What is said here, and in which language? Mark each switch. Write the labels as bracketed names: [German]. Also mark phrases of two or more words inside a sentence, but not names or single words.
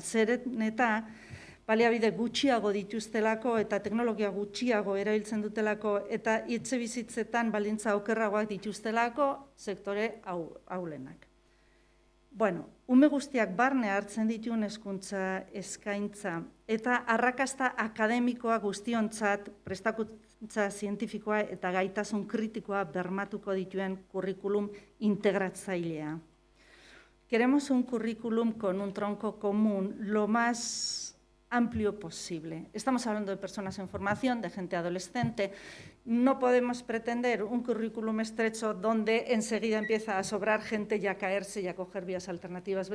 [Basque] Zeren eta baliabide gutxiago dituztelako eta teknologia gutxiago erabiltzen dutelako eta etxebizitzetan baldintza okerragoak dituztelako sektore aulenak. Bueno, ume guztiak barne hartzen dituen hezkuntza eskaintza eta arrakasta akademikoa guztiontzat prestakuntza zientifikoa eta gaitasun kritikoa bermatuko dituen kurrikulum integratzailea. [Spanish] Queremos un currículum con un tronco común lo más amplio posible. Estamos hablando de personas en formación, de gente adolescente. No podemos pretender un currículum estrecho donde enseguida empieza a sobrar gente y a caerse y a coger vías alternativas.